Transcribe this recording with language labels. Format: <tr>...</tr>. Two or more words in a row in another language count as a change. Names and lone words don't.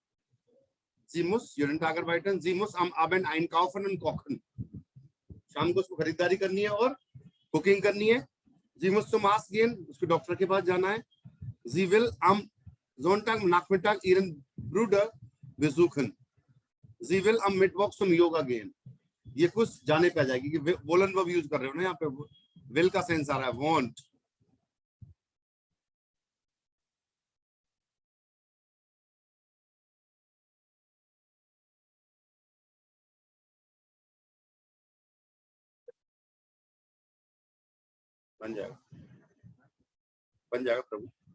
<de>Sie muss jeden Tag arbeiten, sie muss am Abend einkaufen und kochen,</de> <hi>शाम को उसको खरीदारी करनी है और कुकिंग करनी है।</hi> <de>Sie muss zum Arzt gehen,</de> <hi>उसको डॉक्टर के पास जाना है।</hi> <de>Sie will am Sonntag Nachmittag ihren Bruder besuchen, sie will am Mittwoch zum Yoga gehen।</de> <hi>ये कुछ जाने पे आ जाएगी कि वोलन वर्ब यूज कर रहे हो ना, यहाँ पे विल का सेंस आ रहा है, वांट। बन जाएगा, बन जाएगा प्रभु।</hi>